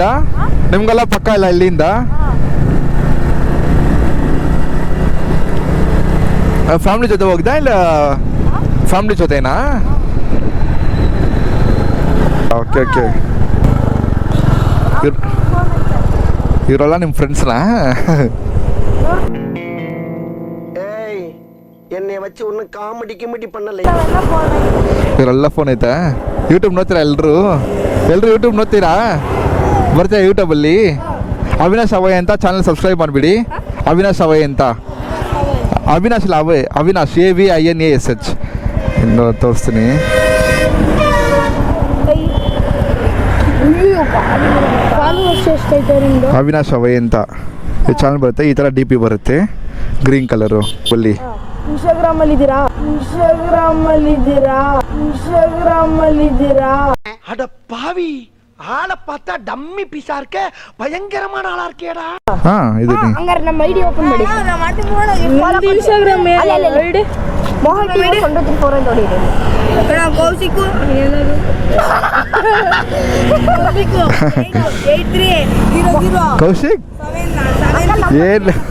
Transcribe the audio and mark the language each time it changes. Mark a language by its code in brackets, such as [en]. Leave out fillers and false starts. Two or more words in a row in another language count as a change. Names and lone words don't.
[kn] ನಿಮ್ಗೆಲ್ಲ ಪಕ್ಕ ಇಲ್ಲ ಇಲ್ಲಿಂದ? ಫ್ಯಾಮ್ಲಿ ಜೊತೆ ಹೋಗ್ದಾ ಇಲ್ಲ ಫ್ಯಾಮ್ಲಿ ಜೊತೆನಾ? ಓಕೆ ಇವರೆಲ್ಲ ನಿಮ್ಮ ಫ್ರೆಂಡ್ಸ್ನಾ? [ta] ஏய், என்னை வச்சு ஒன்னும் காமெடி பண்ணல. [kn] ಇವರೆಲ್ಲ ಫೋನ್ ಐತಾ? ಯೂಟ್ಯೂಬ್ ನೋಡ್ತೀರಾ ಎಲ್ಲರೂ ಯೂಟ್ಯೂಬ್ ನೋಡ್ತೀರಾ? ಬರ್ತೀರಾ ಯೂಟ್ಯೂಬಲ್ಲಿ? ಅವಿನಾಶ್ ಅವೈ ಅಂತ ಚಾನಲ್ ಸಬ್ಸ್ಕ್ರೈಬ್ ಮಾಡಿಬಿಡಿ. ಅವಿನಾಶ್ ಅವೈ ಅಂತ. ಅವಿನಾಶ್ ಇಲ್ಲ, ಅವಿನಾಶ್ AVINASH. ಇನ್ನು ತೋರಿಸ್ತೀನಿ. ಅವಿನಾಶ್ ಅವೈ ಅಂತ ಈ ಚಾನಲ್ ಬರುತ್ತೆ. ಈ ಥರ DP ಬರುತ್ತೆ, ಗ್ರೀನ್ ಕಲರು ಬಲ್ಲಿ. ಇನ್ಸ್ಟಾಗ್ರಾಮ್ ಅಲ್ಲಿ ಇದ್ದೀರಾ? [ta] அட பாவி, ஆளை பார்த்தா டம்மி பீஸா இருக்க, பயங்கரமான ஆளா இருக்கேடா. [kn] ಹಾಂ, ಇದು ಹಂಗಾರೆ ನಮ್ಮ ಐಡಿ ಓಪನ್ ಮಾಡಿ. ಇನ್ಸ್ಟಾಗ್ರಾಮ್ ಐಡಿ ಮೋಹನ್ ಟಿ 124 ಅಂತ ಹೊಡಿರಿ. ಕೌಶಿಕು ಏನದು? ಕೌಶಿಕ್ ಏನು?